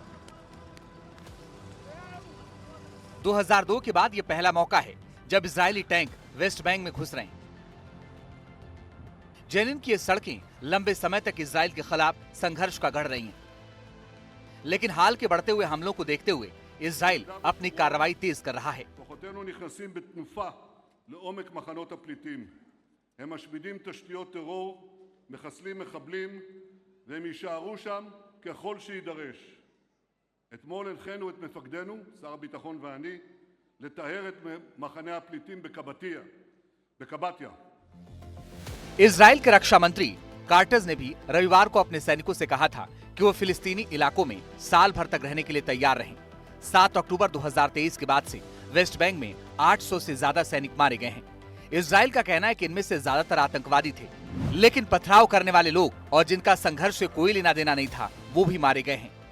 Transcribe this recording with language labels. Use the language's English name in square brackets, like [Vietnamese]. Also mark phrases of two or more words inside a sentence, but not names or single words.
[Hindi] 2002 के बाद यह पहला मौका है जब इजरायली टैंक वेस्ट बैंक में घुस रहे हैं। जेनिन की ये सड़कें लंबे समय तक इजराइल के खिलाफ संघर्ष का गढ़ रही हैं, लेकिन हाल के बढ़ते हुए हमलों को देखते हुए इजराइल अपनी कार्रवाई तेज कर रहा है। [Hebrew] כוחותינו נכנסים בתנופה לעומק מחנות הפליטים. הם משמידים תשתיות טרור, מחסלים מחבלים, והם יישארו שם ככל שידרש. אתמול הנחינו את מפקדנו, שר הביטחון ואני, לטהר את מחנה הפליטים בקבטיה. [Hindi] इजराइल के रक्षा मंत्री कार्टज ने भी रविवार को अपने सैनिकों से कहा था कि वो फिलिस्तीनी इलाकों में साल भर तक रहने के लिए तैयार रहें। 7 अक्टूबर 2023 के बाद से वेस्ट बैंक में 800 से ज्यादा सैनिक मारे गए हैं। इजराइल का कहना है कि इनमें से ज्यादातर आतंकवादी थे, लेकिन पथराव करने वाले लोग और जिनका संघर्ष से कोई लेना देना नहीं था, वो भी मारे गए हैं।